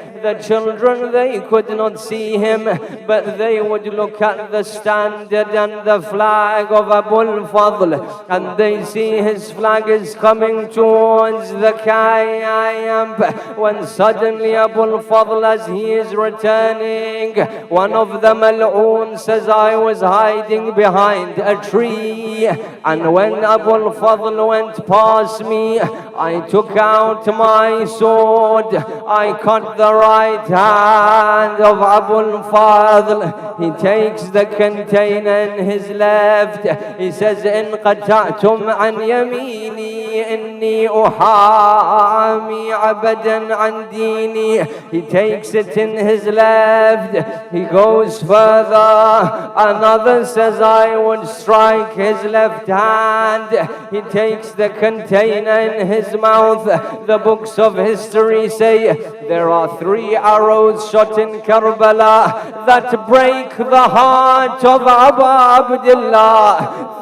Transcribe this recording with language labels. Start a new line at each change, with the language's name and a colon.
English: The children, they could not see him, but they would look at the standard and the flag of Abu al-Fadl, and they see his flag is coming towards the camp, when suddenly Abu al-Fadl, as he is returning, one of the Mal'oon says, I was hiding behind a tree, and when Abu al-Fadl went past me, I took out my sword. I cut the right hand of Abu al-Fadl. He takes the container in his left. He says,
Arabic: إن قطعتم عن يميني إني أحامي عبدا عن ديني.
English: He takes it in his left. He goes further. Another says, I would strike his left hand. He takes the container in his mouth. The books of history say there are 3 arrows shot in Karbala that break the heart of Abu Abdullah.